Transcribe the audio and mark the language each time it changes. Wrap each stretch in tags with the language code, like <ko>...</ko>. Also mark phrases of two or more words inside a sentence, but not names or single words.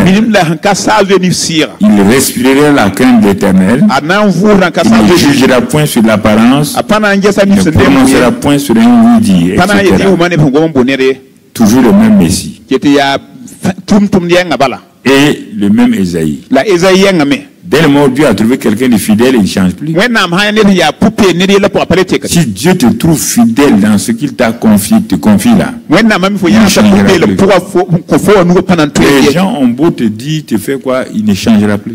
<mos>minim la sẽn ka saab zoe nif sɩɩga</mos> <fr>Il respirerait la crainte de l'Éternel.</fr> <mos>a na n vʋʋsdã n ka</mos> <fr>Il</fr> <mos>saab ne zoe</mos> <fr>jugera point sur l'apparence,</fr> <mos>a pa na n gesa</mos> <fr>il</fr> <mos>nif ne sẽn dem</mos> <fr>prononcera point sur un oui-dit,</fr> <mos>pa na n yetɩ</mos> <fr>etc.</fr> <mos>wʋma neb sẽn gom n bo ned ye</mos> <fr>Toujours le même Messie</fr> <mos>tɩ yaa tʋm-tʋmd yɛngã bala</mos> <fr>et le même Ésaïe.</fr> <mos>la ezayi yɛngame</mos> <fr>Dès le moment où Dieu a trouvé quelqu'un de fidèle, il ne change plus. Si Dieu te trouve fidèle dans ce qu'il t'a confié, te confie là, les gens ont beau te dire, tu fais quoi, il ne changera plus.</fr>